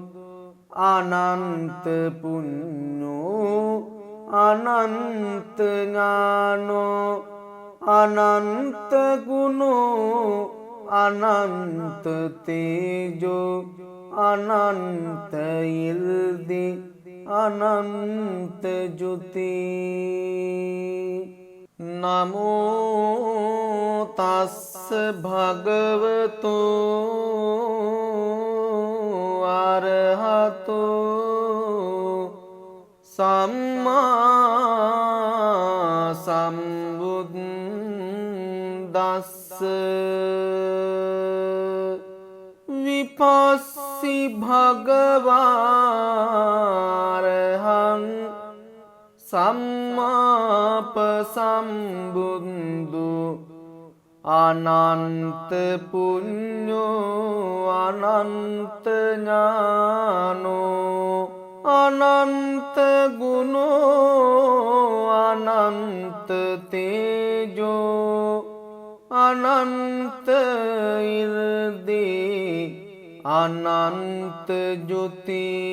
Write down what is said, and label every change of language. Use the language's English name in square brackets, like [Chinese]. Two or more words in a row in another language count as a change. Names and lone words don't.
[Pali] අනන්ත පුඤ්ඤෝ අනන්ත ඥානෝ අනන්ත ගුණෝ අනන්ත තේජෝ අනන්ත ඉර්දී අනන්ත ජුති නමෝ තස්ස භගවතු අරහතෝ සම්මා සම්බුද්දස්ස විපස්සි භගවාරහං සම්මාප සම්බුද්ධු අනන්ත පුඤ්ඤෝ අනන්ත ඥානෝ අනන්ත ගුණෝ අනන්ත තේජෝ අනන්ත ඉර්දී අනන්ත ජුති